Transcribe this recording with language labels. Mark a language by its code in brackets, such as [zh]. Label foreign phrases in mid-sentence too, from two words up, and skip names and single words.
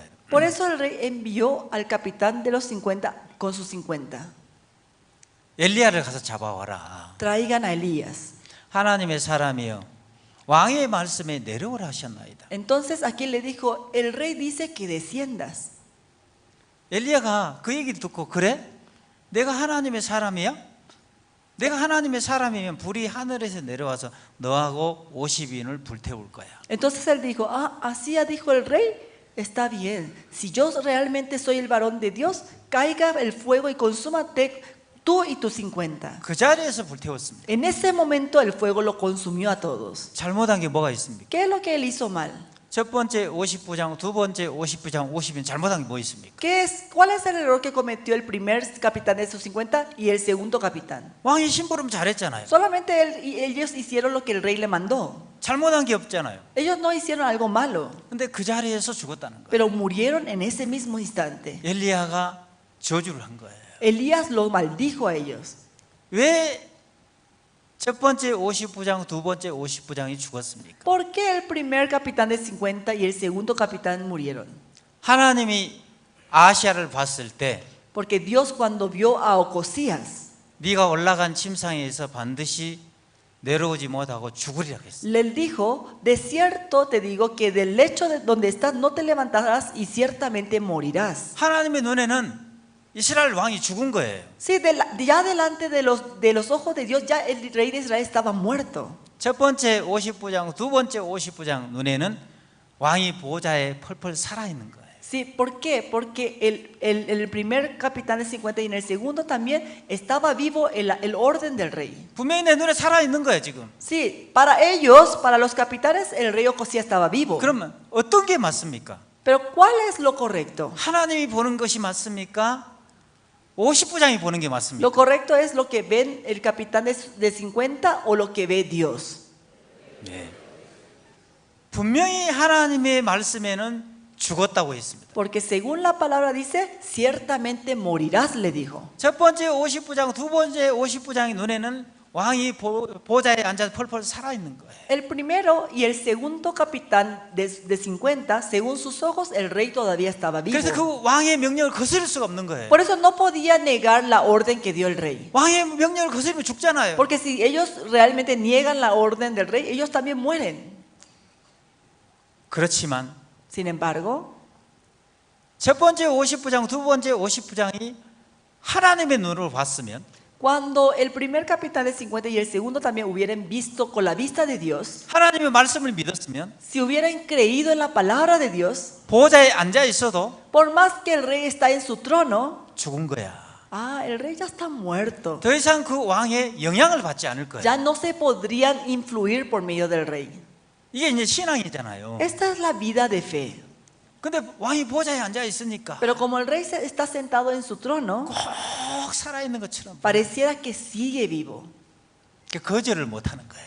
[es] Por eso el rey envió al capitán de los 50 con sus 50. [ko] 엘리야를 가서 잡아와라. [es] Traigan a Elías. [ko] 하나님의 사람이여, 왕의 말씀에 내려오라 하셨나이다. [es] Entonces aquí le dijo, el rey dice que desciendas. [ko] 엘리야가 그 얘기를 듣고 그래? 내가 하나님의 사람이야? 내가 하나님의 사람이면 불이 하늘에서 내려와서 너하고 50인을 불태울 거야. [es] Entonces él dijo, así ha dicho el rey, está bien. Si yo realmente soy el varón de Dios, caiga el fuego y consúmate tú y tus 50. [ko] 그 자리에서 불태웠습니다. [es] En ese momento el fuego lo consumió a todos. [ko] 잘못한 게 뭐가 있습니까? [es] ¿Qué es lo que él hizo mal? [ko] 첫 번째 50부장, 두 번째 50부장, 50인 잘못한 게 뭐 있습니까? [es] ¿Cuál es el error que cometió el primer capitán de esos 50 y el segundo capitán? [ko] 왕이 심부름 잘했잖아요. [es] Solamente ellos hicieron lo que el rey le mandó. [ko] 잘못한 게 없잖아요. [es] Ellos no hicieron algo malo, [ko] 근데 그 자리에서 죽었다는 거예요. [es] pero murieron en ese mismo instante. [ko] 엘리야가 저주를 한 거예요. [es] Elías lo maldijo a ellos. [ko] 왜 첫 번째 50부장, 두 번째 50부장이 죽었습니까? [es] ¿Por qué el primer capitán de 50 y el segundo capitán murieron? [ko] 하나님이 아시아를 봤을 때 [es] Porque Dios cuando vio a Ocosías, [ko] 네가 올라간 침상에서 반드시 내려오지 못하고 죽으리라 했어요. [es] le dijo, de cierto te digo que del lecho de donde estás no te levantarás y ciertamente morirás. [ko] 하나님의 눈에는 이스라엘 왕이 죽은 거예요. [es] Sí, ya delante de los ojos de Dios ya el rey de Israel estaba muerto. [ko] 첫 번째 50부장, 두 번째 50부장 눈에는 왕이 보좌에 펄펄 살아있는 거예요. [es] Sí, ¿por qué? Porque el primer capitán de 50 y en el segundo también estaba vivo el orden del rey. [ko] 분명히 내 눈에 살아있는 거예요 지금. [es] Sí, para ellos, para los capitanes, el rey Ocosías estaba vivo. [ko] 그러면 어떤 게 맞습니까? [es] Pero ¿cuál es lo correcto? [ko] 하나님이 보는 것이 맞습니까? 50부장이 보는 게 [es] ¿Lo [ko] 맞습니까? [es] correcto es lo que ven el capitán de 50 o lo que ve Dios? [ko] 네. 분명히 하나님의 말씀에는 죽었다고 했습니다. [es] Porque según la palabra dice, ciertamente morirás, le dijo. [ko] 첫 번째 50부장, 두 번째 50부장의 눈에는 왕이 보좌에 앉아서 펄펄 살아있는 거예요. [es] El primero y el segundo capitán de 50, según sus ojos, el rey todavía estaba vivo. [ko] 그래서 그 왕의 명령을 거스를 수가 없는 거예요. [es] Por eso no podía negar la orden que dio el rey. [ko] 왕의 명령을 거스르면 죽잖아요. [es] Porque si ellos realmente niegan la orden del rey, ellos también mueren. [ko] 그렇지만 [es] Sin embargo, [ko] 첫 번째 50부장, 두 번째 50부장이 하나님의 눈으로 봤으면 [es] cuando el primer capitán de 50 y el segundo también hubieran visto con la vista de Dios, [ko] 하나님의 말씀을 믿었으면 [es] si hubieran creído en la palabra de Dios, [ko] 보좌에 앉아 있어도 [es] por más que el rey está en su trono, [ko] 죽은 거야. [es] el rey ya está muerto. [ko] 더 이상 그 왕의 영향을 받지 않을 거예요. [es] Ya no se podrían influir por medio del rey. [ko] 이게 이제 신앙이잖아요. [es] Esta es la vida de fe. [ko] 근데 왕이 보좌에 앉아 있으니까 [es] Pero como el rey está sentado en su trono, [ko] 꼭 살아있는 것처럼 [es] pareciera que sigue vivo. [ko] 거절을 못하는 거예요.